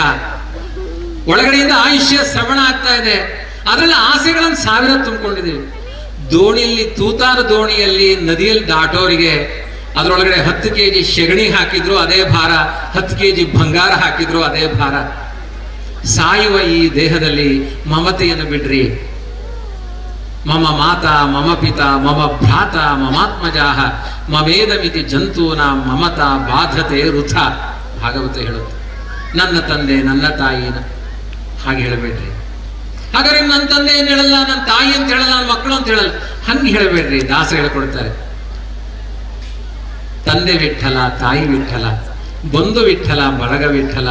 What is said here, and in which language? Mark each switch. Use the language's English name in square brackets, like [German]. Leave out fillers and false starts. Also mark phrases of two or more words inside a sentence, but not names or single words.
[Kannada] ಒಳಗಡೆಯಿಂದ ಆಯುಷ್ಯ ಶ್ರವಣ ಆಗ್ತಾ ಇದೆ, ಅದ್ರಲ್ಲಿ ಆಸೆಗಳನ್ನು 1000 ತುಂಬಿಕೊಂಡಿದ್ದೀವಿ. ದೋಣಿಯಲ್ಲಿ, ತೂತಾದ ದೋಣಿಯಲ್ಲಿ ನದಿಯಲ್ಲಿ ದಾಟೋರಿಗೆ ಅದರೊಳಗಡೆ 10 kg ಸೆಗಣಿ ಹಾಕಿದ್ರು ಅದೇ ಭಾರ, 10 kg ಬಂಗಾರ ಹಾಕಿದ್ರು ಅದೇ ಭಾರ. ಸಾಯುವ ಈ ದೇಹದಲ್ಲಿ ಮಮತೆಯನ್ನು ಬಿಡ್ರಿ. [Sanskrit] मम माता मम पिता मम भ्रात ममात्मजाह ममेदमिति जन्तून ममता बाधते वृथ. [Kannada] ಭಾಗವತ ಹೇಳುತ್ತೆ, ನನ್ನ ತಂದೆ ನನ್ನ ತಾಯಿನ ಹಾಗೆ ಹೇಳಬೇಡ್ರಿ. ಹಾಗಾದ್ರೆ ನನ್ನ ತಂದೆ ಏನ್ ಹೇಳಲ್ಲ, ನನ್ನ ತಾಯಿ ಅಂತ ಹೇಳಲ್ಲ, ನನ್ನ ಮಕ್ಕಳು ಅಂತ ಹೇಳಲ್ಲ, ಹಂಗೆ ಹೇಳಬೇಡ್ರಿ. ದಾಸ ಹೇಳ್ಕೊಡ್ತಾರೆ, ತಂದೆ ವಿಠಲ, ತಾಯಿ ವಿಠಲ, ಬಂಧು ವಿಠಲ, ಬಳಗ ವಿಠಲ.